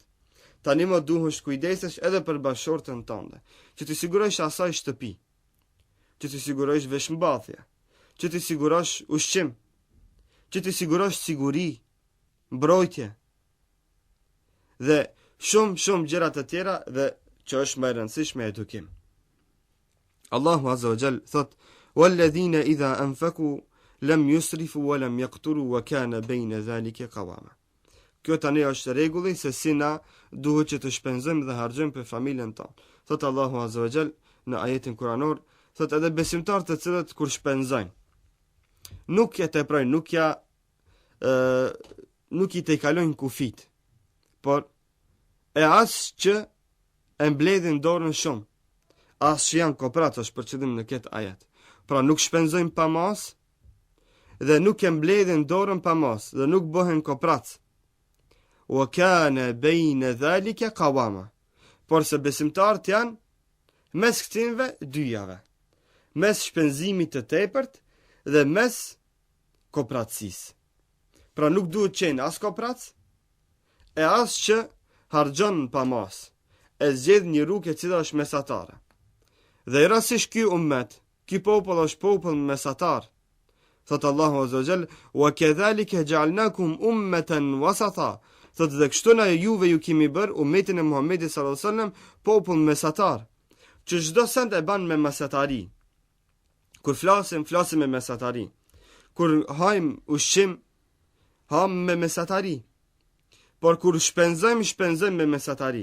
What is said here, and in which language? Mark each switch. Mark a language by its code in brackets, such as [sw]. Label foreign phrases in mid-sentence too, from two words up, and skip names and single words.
[sq] Tani më duhesh kujdesesh edhe për bashortën tënde, që të sigurosh asaj shtëpi, që të sigurosh veshmbathje, që të sigurosh ushqim, që të sigurosh siguri, mbrojtje dhe shumë gjëra të tjera dhe që është më e rëndësishme edukim. Allahu [ar] عز وجل [sq] thot: [ar] "والذين إذا أنفقوا لم يسرفوا ولم يقتروا وكان بين ذلك قواما." [sq] Kjo tani është rregulli se si na duhet që të shpenzojmë dhe harxojmë për familjen tonë. Thot Allahu [ar] عز وجل [sq] në ajetin kuranor, thot edhe besimtarët të cilët kur shpenzojnë nuk ja teprojnë, nuk i tejkalojnë kufit, por e as që e mbledhin dorën shumë, as që janë koprat është për qëllim në këtë ajet. Pra nuk shpenzojnë pa mas dhe nuk e mbledhin dorën pa mas dhe nuk bëhen koprat. [ar] وكان بين ذلك قواما. [sq] Por se besimtarët janë mes këtinve dyjave, mes shpenzimit të tepërt dhe mes kopratësisë. Pra nuk duhet qenë as kopratës e as që harxhon pa mas, e zgjedh një rrugë e cila është mesatare. Dhe rastësisht ky ummet, ky popull është popull mesatar. Thot Allahu [ar] عز وجل: "وكذلك جعلناكم أمة وسطا." [sq] Thot dhe kështu na juve ju kemi bërë ummetin e Muhamedit [ar] صلى الله عليه وسلم [sq] popull mesatar, që çdo send e ban me mesatari. Kur flasim me mesatari. Kur hajm ushqim, ham me mesatari. Por kur shpenzojmë me mesatari.